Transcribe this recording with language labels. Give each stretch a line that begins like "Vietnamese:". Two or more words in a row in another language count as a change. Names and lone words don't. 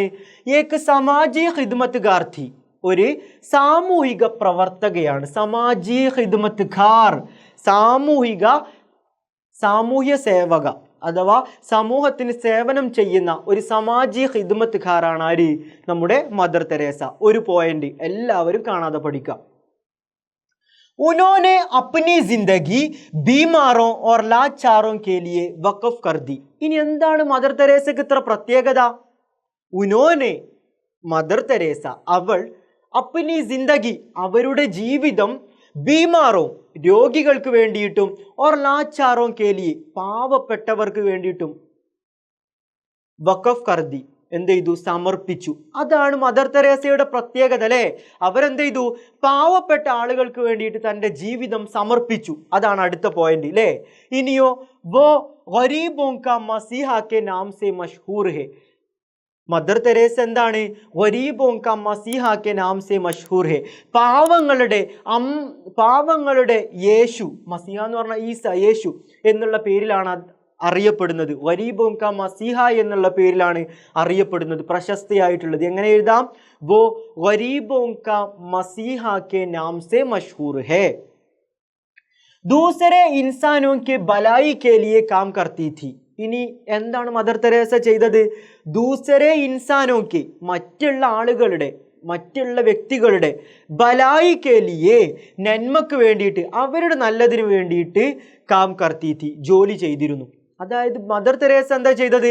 Hindi: एक समाजी खिदमतकार थी,
Malayalam: ഒരു സാമൂഹിക പ്രവർത്തകയാണ്.
Hindi: समाजी खिदमतकार,
Malayalam: സാമൂഹ്യ സേവക അഥവാ സമൂഹത്തിന് സേവനം ചെയ്യുന്ന ഒരു സമാജി ഖിദ്മത്കാരാണ് ആര്? നമ്മുടെ മദർ തെരേസ. ഒരു പോയിന്റ് എല്ലാവരും കാണാതെ പഠിക്കാം.
Hindi: उन्होंने अपनी जिंदगी बीमारों और लाचारों के लिए वक़फ कर दी.
Malayalam: ഇനി എന്താണ് മദർ തെരേസയ്ക്ക് ഇത്ര പ്രത്യേകത? ഉനോനെ, മദർ തെരേസ, അവൾ
Hindi: अपनी जिंदगी,
Malayalam: അവരുടെ ജീവിതം, ബീമാറോ, രോഗികൾക്ക് വേണ്ടിയിട്ടും,
Hindi: और लाचारों के लिए,
Malayalam: പാവപ്പെട്ടവർക്ക് വേണ്ടിയിട്ടും,
Hindi: वक़्फ़ कर दी,
Malayalam: എന്ത് ചെയ്തു? സമർപ്പിച്ചു. അതാണ് മദർ തെരേസയുടെ പ്രത്യേകത അല്ലേ. അവരെന്ത് ചെയ്തു? പാവപ്പെട്ട ആളുകൾക്ക് വേണ്ടിയിട്ട് തൻ്റെ ജീവിതം സമർപ്പിച്ചു. അതാണ് അടുത്ത പോയിന്റ് അല്ലേ. ഇനിയോ
Hindi: वो गरीबों का मसीहा के नाम से मशहूर है.
Malayalam: മദർ തെരേസ എന്താണ്?
Hindi: गरीबों का मसीहा के नाम से मशहूर है.
Malayalam: പാവങ്ങളുടെ യേശു, മസീഹ എന്ന് പറഞ്ഞാൽ ഈസ, യേശു എന്നുള്ള പേരിലാണ് അറിയപ്പെടുന്നത്.
Hindi: गरीबों का
Malayalam: മസീഹ എന്നുള്ള പേരിലാണ് അറിയപ്പെടുന്നത്, പ്രശസ്തിയായിട്ടുള്ളത്. എങ്ങനെ എഴുതാം?
Hindi: वो गरीबों का मसीहा के नाम से मशहूर है. दूसरे इंसानों के भलाई के लिए काम करती थी.
Malayalam: ഇനി എന്താണ് മദർ തെരേസ ചെയ്തത്?
Hindi: दूसरे इंसानों,
Malayalam: മറ്റുള്ള വ്യക്തികളുടെ,
Hindi: भलाई के लिए,
Malayalam: നന്മക്ക് വേണ്ടിയിട്ട്, അവരുടെ നല്ലതിന് വേണ്ടിയിട്ട്
Hindi: काम करती थी,
Malayalam: ജോലി ചെയ്തിരുന്നു. അതായത് മദർ തെരേസ എന്താ ചെയ്തത്?